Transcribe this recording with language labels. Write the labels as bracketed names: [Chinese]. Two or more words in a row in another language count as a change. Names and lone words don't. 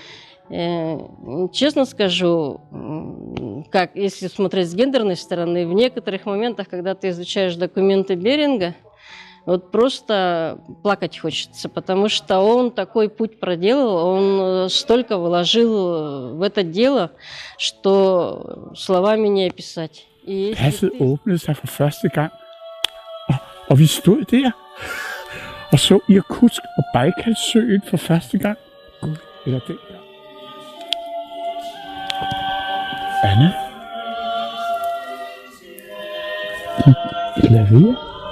[Russian] Честно скажу, как если смотреть с гендерной стороны, в некоторых моментах, когда ты изучаешь документы Беринга, вот просто плакать хочется, потому что он такой путь проделал, он столько вложил в это дело, что словами не описать. [Danish] Passet åbnede sig for første gang, og vi stod der og så Irkutsk og Bajkalsøen for første gang. Eller dengang. Anna? Klaver?